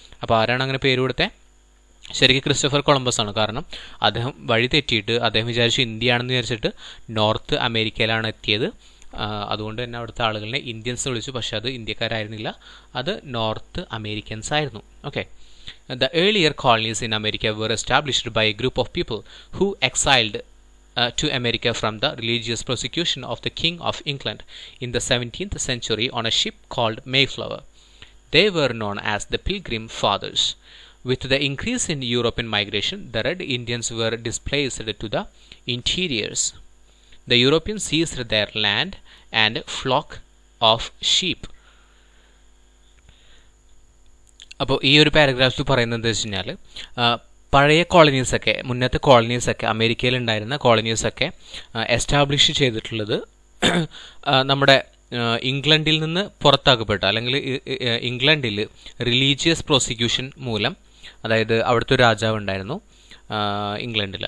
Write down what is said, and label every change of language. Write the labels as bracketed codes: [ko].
[ml] അപ്പോൾ ആരാണ് അങ്ങനെ പേര് കൊടുത്തത്? ശരിക്കും ക്രിസ്റ്റഫർ കൊളംബസ് ആണ്. കാരണം അദ്ദേഹം വഴി തെറ്റിയിട്ട് അദ്ദേഹം വിചാരിച്ചു ഇന്ത്യ ആണെന്ന് വിചാരിച്ചിട്ട് നോർത്ത് അമേരിക്കയിലാണ് എത്തിയത്. അതുകൊണ്ട് തന്നെ അവിടുത്തെ ആളുകളെ ഇന്ത്യൻസ് വിളിച്ചു. പക്ഷെ അത് ഇന്ത്യക്കാരായിരുന്നില്ല, അത് നോർത്ത് അമേരിക്കൻസ് ആയിരുന്നു. Okay. [en] The earlier colonies in America were established by a group of people who exiled to America from the religious persecution of the King of England in the 17th century on a ship called Mayflower. They were known as the Pilgrim Fathers. With the increase in European migration, the Red Indians were displaced to the interiors. The Europeans seized their land and flock of sheep. [ml] അപ്പോൾ ഈ ഒരു പാരഗ്രാഫിൽ പറയുന്നത് എന്താ വെച്ച് കഴിഞ്ഞാൽ, പഴയ കോളനീസൊക്കെ, മുന്നത്തെ കോളനീസൊക്കെ, അമേരിക്കയിലുണ്ടായിരുന്ന കോളനീസൊക്കെ establish ചെയ്തിട്ടുള്ളത് നമ്മുടെ ഇംഗ്ലണ്ടിൽ നിന്ന് പുറത്താക്കപ്പെട്ട, അല്ലെങ്കിൽ ഇംഗ്ലണ്ടിൽ റിലീജിയസ് പ്രോസിക്യൂഷൻ മൂലം, അതായത് അവിടുത്തെ ഒരു രാജാവ് ഉണ്ടായിരുന്നു ഇംഗ്ലണ്ടിൽ.